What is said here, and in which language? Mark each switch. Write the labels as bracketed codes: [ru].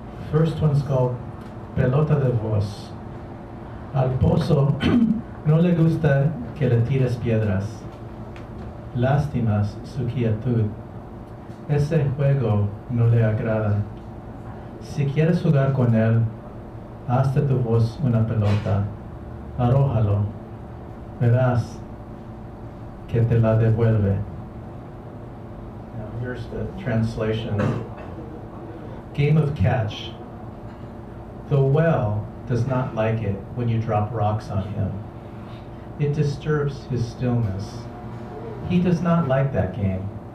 [en] First one's called Pelota de Voz. [es] Al pozo no le gusta que le tires piedras. Lástimas su quietud. Ese juego no le agrada. Si quieres jugar con él, haz de tu voz una pelota. Arrójalo. Verás que te la devuelve. [en] Now here's the translation. Game of catch. The whale does not like it when you drop rocks on him. It disturbs his stillness. He does not like that game.